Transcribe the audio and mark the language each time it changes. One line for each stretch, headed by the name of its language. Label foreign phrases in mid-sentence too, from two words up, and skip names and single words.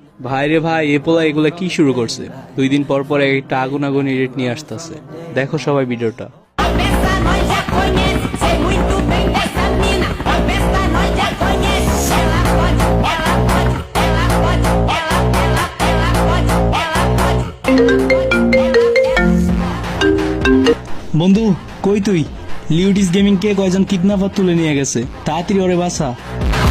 Bangla: ভাই রে ভাই, এ পোলা এগুলা কি শুরু করছে? 2 দিন পর পর একটা আগুন আগুন এডিট নিয়ে আসতেছে। দেখো সবাই ভিডিওটা।
Portuguese: Cabeça nós já conhece, sei muito bem dessa mina. Cabeça nós já conhece. Ela pode, ela pode, ela pode, ela pode,
Bangla: বন্ধু, কই তুই? লিউডিস গেমিং কে কয়জন কিডন্যাপার তুলে নিয়ে গেছে, তাড়াতাড়ি ওরে বাঁচা।